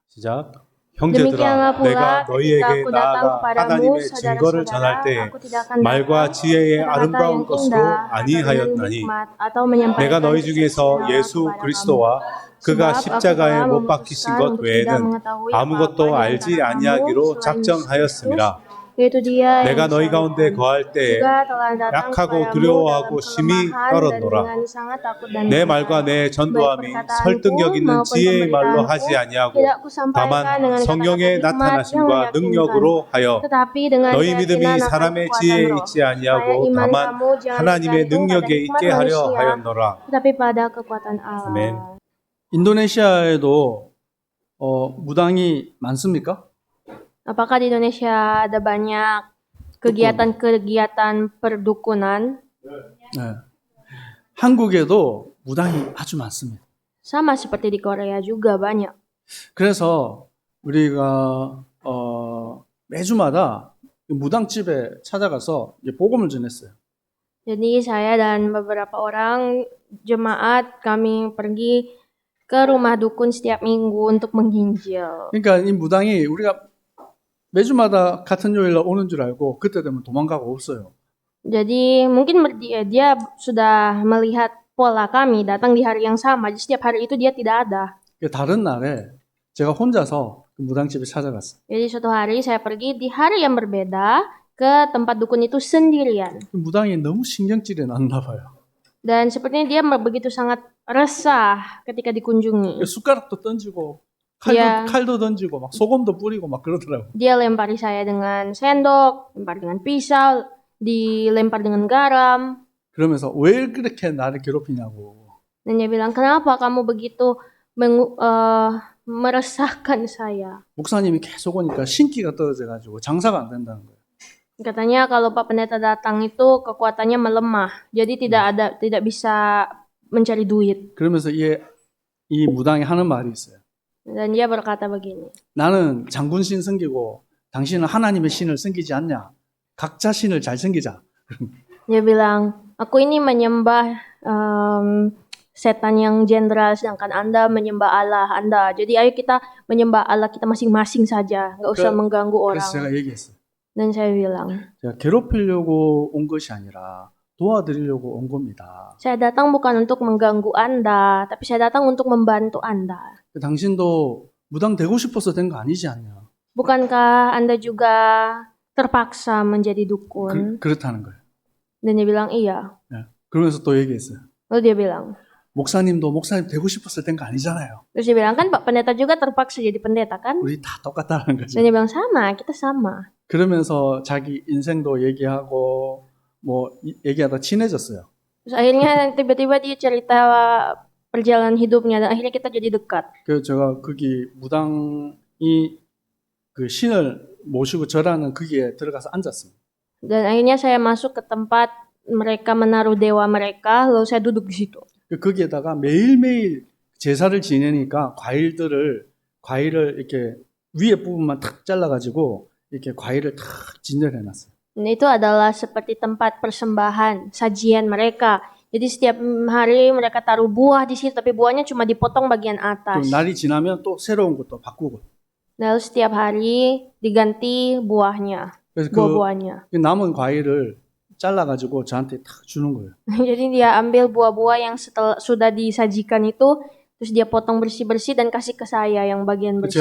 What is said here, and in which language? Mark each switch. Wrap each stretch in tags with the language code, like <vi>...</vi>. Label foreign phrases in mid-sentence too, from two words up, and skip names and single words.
<ko>시작.</ko> <id>Demikianlah</id> <ko>형제들아,</ko> <id>pula</id> <ko>내가</ko> <id>ketika</id> <ko>너희에게</ko> <id>aku datang</id> <ko>나아가</ko> <id>kepadamu,</id> <ko>하나님의 증거를 전할</ko> <id>saudara-saudara,</id> <ko>때에</ko> <id>aku tidak akan</id> <ko>말과</ko> <id>datang</id> <ko>지혜의</ko> <id>berkata</id> <ko>아름다운</ko> <id>yang</id> <ko>것으로</ko> <id>indah atau dengan</id> <ko>아니하였나니</ko> <id>hikmat atau</id> <ko>내가</ko> <id>menyampaikan</id> <ko>너희 중에서</ko> <id>kesaksian Allah</id> <ko>예수</ko> <id>kepada kamu.</id> <ko>그리스도와 그가</ko> <id>Sebab aku</id> <ko>십자가에</ko> <id>telah</id> <ko>못 박히신</ko> <id>memutuskan</id> <ko>것</ko> <id>untuk tidak</id> <ko>외에는</ko> <id>mengetahui</id> <ko>아무것도</ko> <id>apa-apa di</id> <ko>알지</ko> <id>antara kamu</id> <ko>아니하기로</ko> <id>selain Yesus Kristus,</id> <ko>작정하였습니다.</ko> <id>yaitu Dia</id> <ko>내가</ko> <id>yang</id> <ko>너희 가운데</ko> <id>disalibkan.</id> <ko>거할 때에</ko> <id>Juga telah datang</id> <ko>약하고</ko> <id>kepadamu dalam</id> <ko>두려워하고 심히</ko> <id>kelemahan dan</id> <ko>떨었노라.</ko> <id>dengan sangat takut dan</id> <ko>내</ko> <id>gentar.</id> <ko>말과 내</ko> <id>Baik</id> <ko>전도함이</ko> <id>perkataanku</id> <ko>설득력 있는</ko> <id>maupun</id> <ko>지혜의 말로</ko> <id>pemberitaanku</id> <ko>하지 아니하고</ko> <id>tidak kusampaikan</id> <ko>다만</ko> <id>dengan kata-kata</id> <ko>성령의</ko> <id>hikmat yang</id> <ko>나타나심과</ko> <id>meyakinkan,</id> <ko>능력으로 하여</ko> <id>tetapi dengan</id> <ko>너희</ko> <id>keyakinan</id> <ko>믿음이</ko> <id>akan</id> <ko>사람의</ko> <id>kekuatan</id> <ko>지혜에</ko> <id>roh,</id> <ko>있지</ko> <id>supaya</id> <ko>아니하고</ko> <id>iman</id> <ko>다만</ko> <id>kamu jangan</id> <ko>하나님의</ko> <id>bergantung pada</id> <ko>능력에</ko> <id>hikmat</id> <ko>있게 하려</ko> <id>manusia,</id> <ko>하였노라.</ko> <id>tetapi pada kekuatan Allah.</id> <ko>아멘. 인도네시아에도 무당이 많습니까?</ko> <id>Apakah di Indonesia ada banyak kegiatan-kegiatan perdukunan?</id> <ko>네. 한국에도 무당이 아주 많습니다.</ko> <id>Sama seperti di Korea juga banyak.</id> <ko>그래서 우리가 매주마다 무당집에 찾아가서 이제 복음을 전했어요.</ko> <id>Jadi saya dan beberapa orang jemaat kami pergi ke rumah dukun setiap minggu untuk menginjil.</id> <ko>그러니까 이 무당이 우리가 매주마다 같은 요일날 오는 줄 알고 그때 되면 도망가고 없어요.</ko> <id>Jadi mungkin dia sudah melihat pola kami datang di hari yang sama. Jadi setiap hari itu dia tidak ada.</id> <ko>다른 날에 제가 혼자서 그 무당집에 찾아갔어요.</ko> <id>Jadi suatu hari saya pergi di hari yang berbeda ke tempat dukun itu sendirian.</id> <ko>그 무당이 너무 신경질이 났나 봐요.</ko> <id>Dan sepertinya dia begitu sangat resah ketika dikunjungi.</id> <ko>숟가락도 던지고 야. 칼도 던지고 막 소금도 뿌리고 막 그러더라고요.</ko> <id>Dia lempari saya dengan sendok, lempar dengan pisau, dilempar dengan garam.</id> <ko>그러면서 왜 그렇게 나를 괴롭히냐고.</ko> <id>Dan dia bilang, kenapa kamu begitu meresahkan saya?</id> <ko>목사님이 계속 오니까 신기가 떨어져가지고 장사가 안 된다는 거예요.</ko> <id>Katanya kalau Pak Pendeta datang itu kekuatannya melemah, jadi tidak bisa mencari duit.</id> <ko>그러면서 이 무당이 하는 말이 있어요.</ko> <id>Dan dia berkata begini,</id> <ko>나는 장군신 섬기고 당신은 하나님의 신을 섬기지 않냐? 각자 신을 잘 섬기자.</ko> <id>dia bilang, aku ini menyembah setan yang jenderal, sedangkan Anda menyembah Allah Anda. Jadi ayo kita menyembah Allah kita masing-masing saja, nggak usah mengganggu orang.</id> <ko>그래서 제가 얘기했어요.</ko> <id>Dan saya bilang,</id> <ko>제가 괴롭히려고 온 것이 아니라 도와드리려고 온 겁니다.</ko> <id>saya datang bukan untuk mengganggu Anda, tapi saya datang untuk membantu Anda.</id> <ko>당신도 무당 되고 싶어서 된 거 아니지 않냐?</ko> <id>Bukankah Anda juga terpaksa menjadi dukun?</id> <ko>그렇다는 거예요.</ko> <id>Dan dia bilang, iya.</id> <ko>네. 그러면서 또 얘기했어요.</ko> <id>Lalu dia bilang,</id> <ko>목사님도 목사님 되고 싶어서 된 거 아니잖아요.</ko> <id>terus dia bilang, kan Pak Pendeta juga terpaksa jadi pendeta kan?</id> <ko>우리 다 똑같다는 거죠.</ko> <id>Dan dia bilang, sama, kita sama.</id> <ko>그러면서 자기 인생도 얘기하고 뭐 얘기하다 친해졌어요.</ko> <id>Terus akhirnya tiba-tiba dia cerita perjalanan hidupnya dan akhirnya kita jadi dekat.</id> <ko>그래서 제가 거기 무당이 그 신을 모시고 절하는 거기에 들어가서 앉았습니다.</ko> <id>Dan akhirnya saya masuk ke tempat mereka menaruh dewa mereka, lalu saya duduk di situ.</id> <ko>거기에다가 매일매일 제사를 지내니까 과일을 이렇게 위에 부분만 탁 잘라가지고 이렇게 과일을 탁 진열해 놨어요.</ko> <id>Dan itu adalah seperti tempat persembahan, sajian mereka. Jadi setiap hari mereka taruh buah di situ, tapi buahnya cuma dipotong bagian atas.</id> <ko>그럼 날이 지나면 또 새로운 것도 바꾸고.</ko> <id>Lalu setiap hari diganti buahnya,</id> <ko>그래서</ko> <id>buah-buahnya.</id> <ko>그 남은 과일을 잘라가지고 저한테 탁 주는 거예요.</ko> <id>Jadi dia ambil buah-buah yang sudah disajikan itu, terus dia potong bersih-bersih dan kasih ke saya yang bagian bersih.</id>